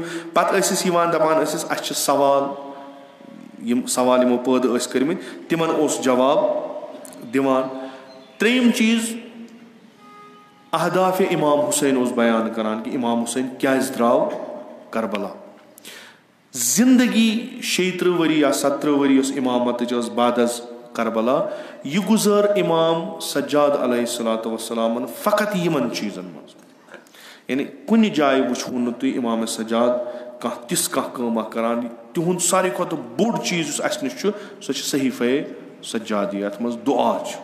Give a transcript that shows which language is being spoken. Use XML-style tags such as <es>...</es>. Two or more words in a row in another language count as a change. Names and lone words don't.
<ks>پتہٕ ٲسِس یِوان دپان ٲسِس اسہِ چھِ سوال, یِم سوال یِمو پٲدٕ ٲسۍ کٔرمٕتۍ تِمن اوس جواب دِوان. ترٛیٚیِم چیٖز, اہدافِ امام حُسین اوس بیان کران کہِ امام حُسین کیازِ درٛاو کربلا. زندگی 36 ؤری یا 17 ؤری یۄس امامتٕچ ٲس</ks> <fa>بعد از</fa> <ks>کربلا, یہِ گُزٲر امام سجاد</ks> <ar>علیہ الصلوۃ</ar> <ks>والسلامن فقط یِمن چیٖزن منٛز. یعنی کُنہِ جایہِ وٕچھوُن نہٕ تُہۍ امام سجاد کانٛہہ تِژھ کانٛہہ کٲمہ کران. تِہُنٛد ساروی کھۄتہٕ بوٚڑ چیٖز یُس اسہِ نِش چھُ سۄ چھِ صحیفے سجادی, یتھ منٛز دُعا چھُ.</ks>